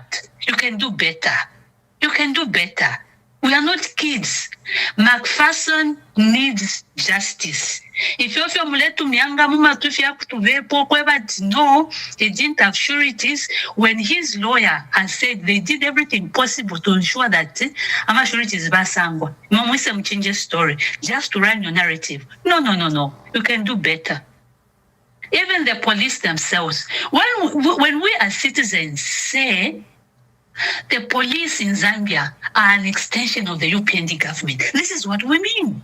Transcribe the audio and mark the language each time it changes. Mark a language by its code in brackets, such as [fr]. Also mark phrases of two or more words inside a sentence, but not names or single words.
[en] You can do better. You can do better. We are not kids. McPherson needs justice. If you feel no, he didn't have sureties. When his lawyer has said they did everything possible to ensure that [bem] ama sureties basangwa, [en] mama change story just to run your narrative. No. You can do better. Even the police themselves, when we as citizens say the police in Zambia are an extension of the UPND government, this is what we mean.